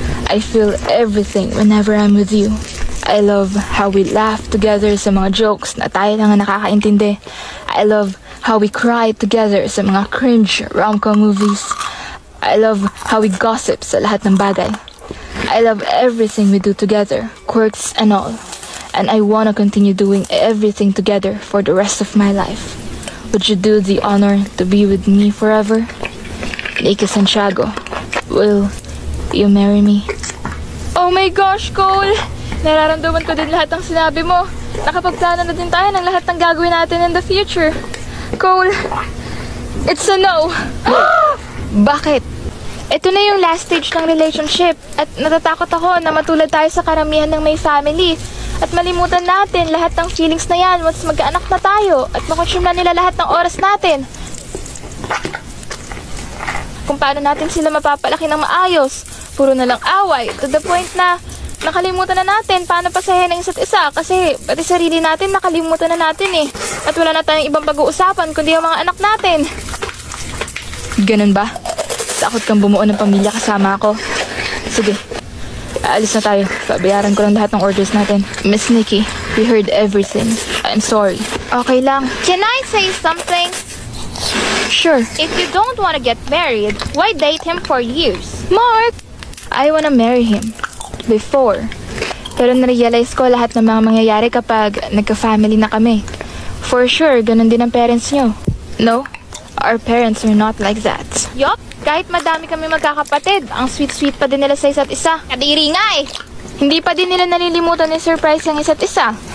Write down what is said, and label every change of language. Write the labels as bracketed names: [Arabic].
[English] I feel everything whenever I'm with you. I love how we laugh together [Filipino] sa mga jokes na tayo lang ang nakakaintindi. [English] I love how we cry together [Filipino] sa mga [English] cringe rom-com movies. I love how we gossip [Filipino] sa lahat ng bagay. [English] I love everything we do together, quirks and all. And I want to continue doing everything together for the rest of my life. Would you do the honor to be with me forever? Nikki Santiago, will you marry me? [Filipino] Oh my gosh, Cole! Nararamdaman ko din lahat ng sinabi mo. Nakapagplano na din tayo ng lahat ng gagawin natin [English] in the future. Cole, it's a no. [Filipino] Bakit? Ito na yung last stage ng relationship at natatakot ako na matulad tayo sa karamihan ng may family at malimutan natin lahat ng feelings na yan once mag-anak na tayo at makonsume na nila lahat ng oras natin. Kung paano natin sila mapapalaki ng maayos, puro na lang away [English] to the point [Filipino] na nakalimutan na natin paano pasahin ng isa't isa kasi pati sarili natin nakalimutan na natin eh at wala na tayong ibang pag-uusapan kundi ang mga anak natin. Ganun ba? Takot kang bumuo ng pamilya kasama ako. Sige, aalis na tayo. Babayaran ko lang lahat ng orders natin. Miss Nikki, [English] we heard everything. I'm sorry. [Filipino] Okay lang. [English] Can I say something? Sure. If you don't want to get married, why date him for years? Mark! I wanna marry him. Before. [Filipino] Pero narealize ko lahat ng mga mangyayari kapag nagka-family na kami. [English] For sure, [Filipino] ganun din ang parents nyo. [English] No, our parents are not like that. [Filipino] Yup, kahit madami kami magkakapatid, ang sweet-sweet pa din nila sa isa't isa. Kadiri nga eh. Hindi pa din nila nalilimutan ni surprise ang isa't isa.